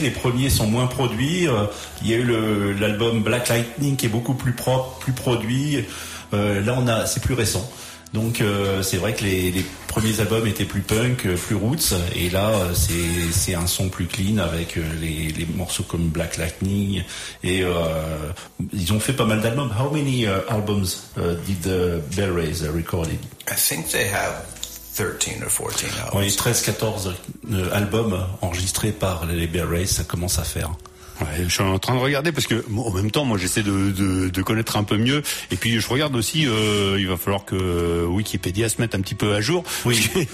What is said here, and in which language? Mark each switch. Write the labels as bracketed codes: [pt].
[fr] Les premiers sont moins produits. Il y a eu l'album Black Lightning qui est beaucoup plus propre, plus produit. C'est plus récent. Donc, c'est vrai que les premiers albums étaient plus punk, plus roots. Et là, c'est un son plus clean avec les morceaux comme Black Lightning. Et ils ont fait pas mal d'albums. [en] How many albums did the Bell Rays recorded? I think they have 13 or 14 albums. [fr] Oui, 13-14 albums enregistrés par les Bell Rays, ça commence à faire. Ouais, je suis en train de regarder parce que bon, en même temps moi j'essaie de connaître un peu mieux et puis je regarde aussi il va falloir que Wikipédia se mette un petit peu à jour. Oui.